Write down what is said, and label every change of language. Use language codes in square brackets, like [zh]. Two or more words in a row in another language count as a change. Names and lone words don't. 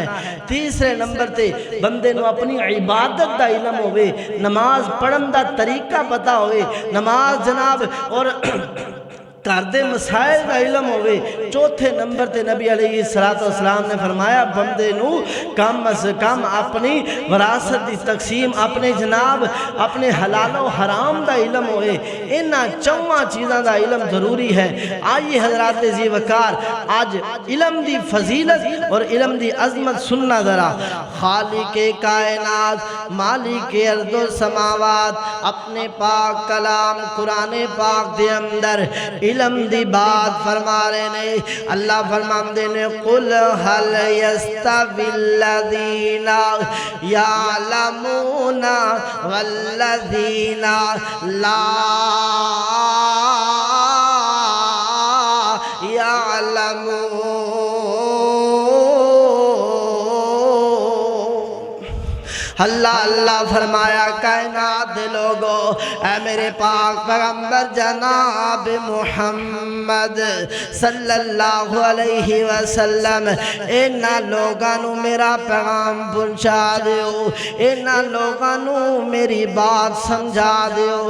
[pa] تیسرے نمبر تے بندے نو اپنی عبادت دا علم ہوئے، نماز پڑھن دا طریقہ پتا ہوئے، نماز جناب اور کردے مسائل دا علم ہوئے۔ چوتھے نمبر تے نبی علیہ السلام نے فرمایا بندے نو کم از کم اپنی وراثت دی تقسیم، اپنے جناب اپنے حلال و حرام دا علم ہوئے۔ انہاں چواں چیزاں دا علم ضروری ہے۔ آئیے حضرات ذی وقار آج علم دی فضیلت اور علم دی عظمت سننا ذرا۔ خالق کائنات مالک ارض و سماوات اپنے پاک کلام قرآن پاک دے اندر علم دی بات فرما رہے نے۔ اللہ فرماندے نے [ar] قل هل يستوي الذين يعلمون والذين لا يعلمون۔ [pa] اللہ اللہ فرمایا کائنات دے لوگو اے میرے پاک پیغمبر جناب محمد [ar] صلی اللہ علیہ وسلم [pa] اینا لوگانو میرا پیغام پہنچا دیو، اینا لوگانو میری بات سمجھا دیو۔